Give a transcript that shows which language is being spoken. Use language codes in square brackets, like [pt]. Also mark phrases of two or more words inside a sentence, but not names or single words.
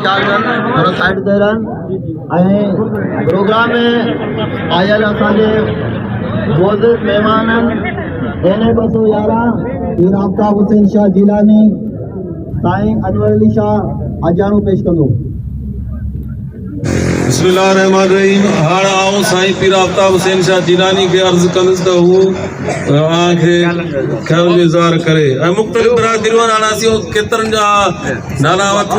[ur] خیال رکھنا تھوڑا سائیڈ دے رہا [sd] प्रोग्राम में आयल असांजे मोअज़्ज़िज़ मेहमान एने 211 पीर आफ्ताब हुसैन शाह जिलानी साईं अनवर अली शाह अजाणो पेश कंदो। बिस्मिल्लाहिर्रहमानिर्रहीम। हाण आऊं साईं पीर आफ्ताब हुसैन शाह जिलानी के अर्ज कंदुसि त हू आंखे ख्याल इज़हार करे ऐं मुख़्तलिफ़ बिरादरियूं आणासीं केतिरनि जा नाला वठूं।